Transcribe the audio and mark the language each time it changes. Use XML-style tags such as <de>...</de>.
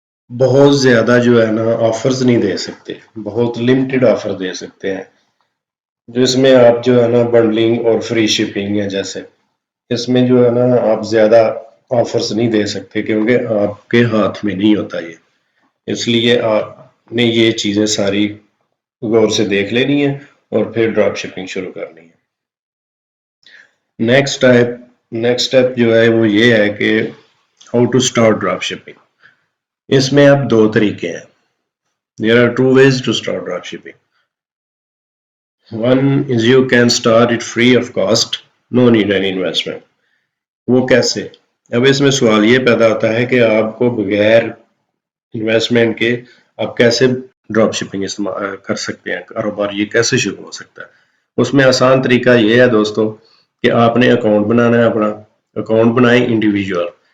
<ur>بہت زیادہ جو ہے نا آفرز نہیں دے سکتے، بہت لمیٹڈ آفر دے سکتے ہیں، جس میں آپ جو ہے نا بنڈلنگ اور فری شپنگ ہے، جیسے اس میں جو ہے نا آپ زیادہ آفرز نہیں دے سکتے کیونکہ آپ کے ہاتھ میں نہیں ہوتا یہ، اس لیے آپ نے یہ چیزیں ساری غور سے دیکھ لینی ہے اور پھر ڈراپ شپنگ شروع کرنی ہے۔ نیکسٹ اسٹیپ جو ہے وہ یہ ہے کہ how to start drop shipping. اس میں اب دو طریقے ہیں،</ur> <en>there are two ways to start drop shipping. One is you can start it free of cost, no need any investment.</en> <ur>وہ کیسے؟ اب اس میں سوال یہ پیدا ہوتا ہے کہ آپ کو بغیر انویسٹمنٹ کے آپ کیسے ڈراپ شپنگ استعمال کر سکتے ہیں، کاروبار یہ کیسے شروع ہو سکتا ہے۔ اس میں آسان طریقہ یہ ہے دوستو کہ آپ نے اکاؤنٹ بنانا ہے، اپنا اکاؤنٹ بنائیں انڈیویجول</ur>